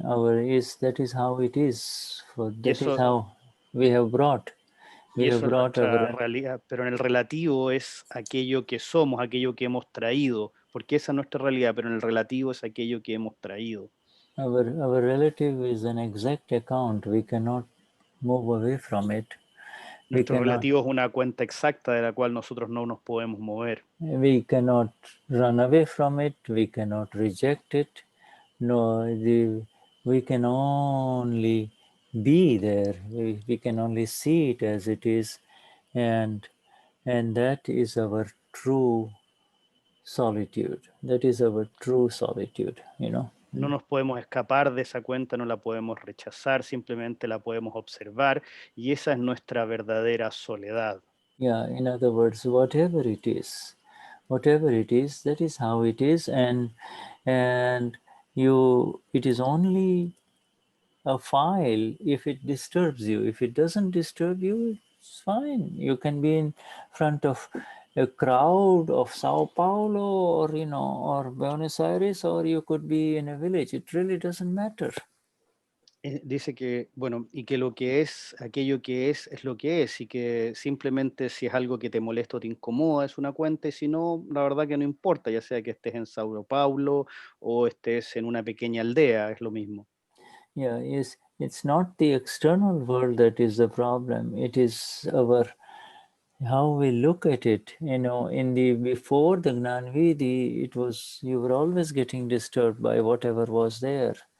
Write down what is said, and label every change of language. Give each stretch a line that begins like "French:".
English: That is how it is. That is how we have brought.
Spanish: Y eso es nuestra realidad, pero en el relativo es aquello que somos, aquello que hemos traído, porque esa es nuestra realidad, pero en el relativo es aquello que hemos traído.
English: Our relative is an exact account. We cannot move away from it.
Spanish: Nuestro relativo es una cuenta exacta de la cual nosotros no nos podemos mover.
English: We cannot run away from it. We cannot reject it. No, we can only be there. We can only see it as it is, and that is our true solitude. That is our true solitude,
Spanish: No nos podemos escapar de esa cuenta, no la podemos rechazar, simplemente la podemos observar, y esa es nuestra verdadera soledad.
English: Yeah, in other words, whatever it is, that is how it is, and it is only a file if it disturbs you. If it doesn't disturb you, it's fine. You can be in front of a crowd of Sao Paulo or Buenos Aires, or you could be in a village. It really doesn't matter.
Spanish: Dice que, bueno, y que lo que es, aquello que es lo que es, y que simplemente si es algo que te molesta o te incomoda es una cuenta, y si no, la verdad que no importa, ya sea que estés en Sao Paulo o estés en una pequeña aldea, es lo mismo.
English: Yeah, yes, it's not the external world that is the problem. It is how we look at it. You know, before the Gnanvidi, it was, you were always getting disturbed by whatever was there.